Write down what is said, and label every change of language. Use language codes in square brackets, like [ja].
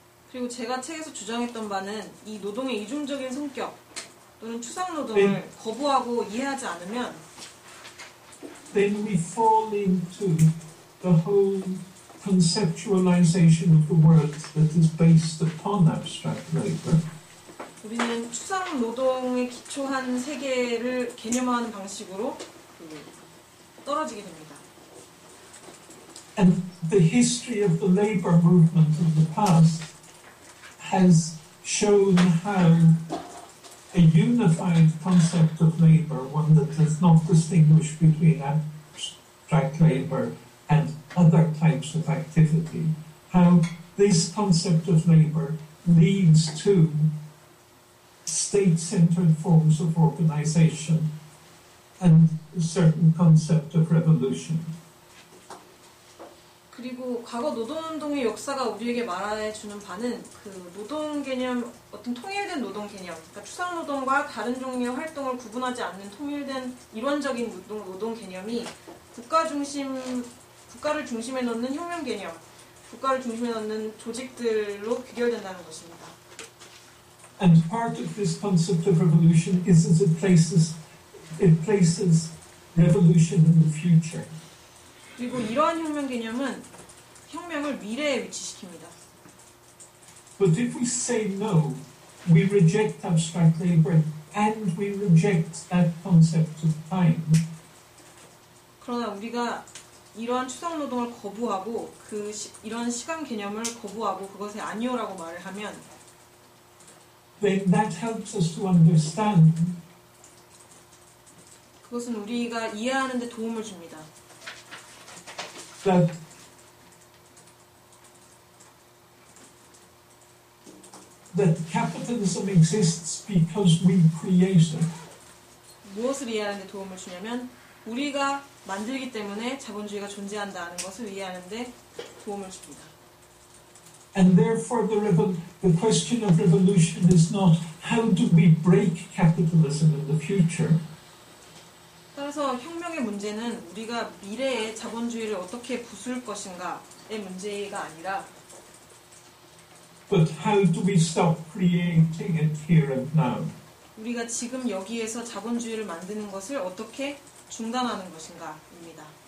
[ko] 그리고 제가 책에서 주장했던 바는 이 노동의 이중적인 성격 또는 추상 노동을 거부하고 이해하지 않으면 [en] then we fall into the whole conceptualization of the world that is based upon abstract labor. [ko] 우리는 추상 노동에 기초한 세계를 개념화하는 방식으로 떨어지게 됩니다. [en] And the history of the labor movement of the past has shown how a unified concept of labor, one that does not distinguish between abstract labor and other types of activity, how this concept of labor leads to state-centered forms of organization and a certain concept of revolution. [ko] 그리고 과거 노동운동의 역사가 우리에게 말해주는 바는 그 노동 개념, 어떤 통일된 노동 개념, 그러니까 추상노동과 다른 종류의 활동을 구분하지 않는 통일된 일원적인 노동 개념이 국가를 중심에 놓는 혁명 개념, 국가를 중심에 놓는 조직들로 귀결된다는 것입니다. [en] And part of this concept of revolution is that it places revolution in the future. [ko] 그리고 이러한 혁명 개념은 혁명을 미래에 위치시킵니다. [en] But if we say no, we reject abstract labor and we reject that concept of time. [ko] 그러나 우리가 이러한 추상 노동을 거부하고 이러한 시간 개념을 거부하고 그것에 아니오라고 말을 하면 [en] then that helps us to understand [ko] 그것은 우리가 이해하는 데 도움을 줍니다. [en] that capitalism exists because we create it. [ko] 무엇을 이해하는 데 도움을 주냐면 우리가 만들기 때문에 자본주의가 존재한다는 것을 이해하는 데 도움을 줍니다. [en] And therefore the question of revolution is not how do we break capitalism in the future. [ko] 따라서 혁명의 문제는 우리가 미래에 자본주의를 어떻게 부술 것인가의 문제가 아니라 [en] But how do we stop creating it here and now? [ko] 우리가 지금 여기에서 자본주의를 만드는 것을 어떻게 중단하는 것인가입니다.